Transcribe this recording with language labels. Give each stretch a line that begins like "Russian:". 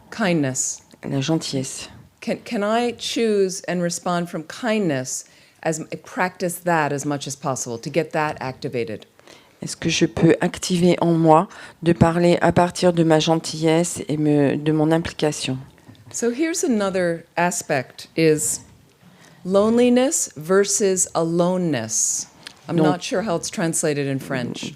English: Kindness.
French: la gentillesse.
English: Can I choose and respond from kindness practice that as much as possible to get that activated?
French: Est-ce que je peux activer en moi de parler à partir de ma gentillesse et de mon implication?
English: So here's another aspect is loneliness versus aloneness. I'm
French: Donc-
English: not sure how it's translated in French.